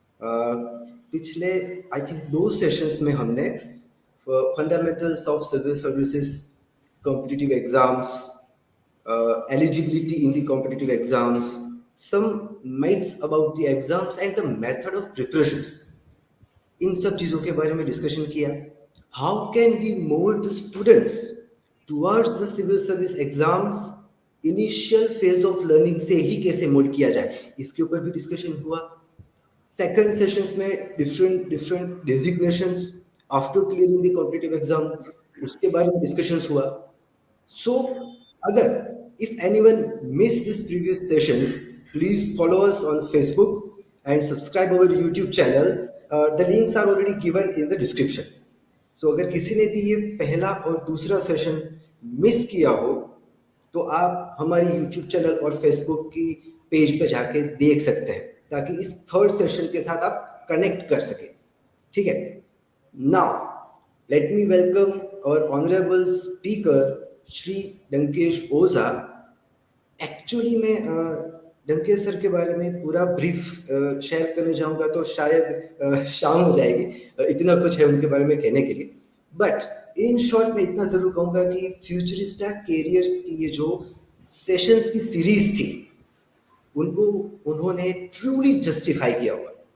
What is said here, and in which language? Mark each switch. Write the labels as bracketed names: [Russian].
[English] Uh, [Hindi] पिछले I think दो sessions में हमने [English] Fundamentals of civil services competitive exams eligibility in the competitive exams, some myths about the exams and the method of preparations. [Hindi] इन सब चीज़ों के बारे में डिस्कशन किया. [English] How can we mould the students towards the civil service exams. [Hindi] Initial phase of learning से ही कैसे mould किया जाए, इसके ऊपर भी डिस्कशन हुआ. सेकंड सेशंस में [English] different different designations after clearing the competitive exam, [Hindi] उसके बारे में डिस्कशंस हुआ. [English] So, agar if anyone missed these previous sessions, please follow us on Facebook and subscribe our YouTube channel. The links are already given in the description. [Hindi] So, अगर किसी ने भी ये पहला और दूसरा सेशन मिस किया हो, तो आप हमारी YouTube चैनल और Facebook की पेज पे जाके देख सकते हैं, ताकि इस थर्ड सेशन के साथ आप कनेक्ट कर सके. ठीक है. [English] Now let me welcome our honorable speaker Shri Dankesh Ojha. [Hindi] Actually मैं डंकेश सर के बारे में पूरा ब्रीफ शेयर करने जाऊंगा तो शायद शाम हो जाएगी. इतना कुछ है उनके बारे में कहने के लिए. [English] but in short [Hindi] मैं इतना जरूर कहूंगा कि फ्यूचरिस्टा कैरियर्स की ये जो सेशंस की सीरीज थी, उनको उन्होंने ट्रूली जस्टिफाई किया हुआ.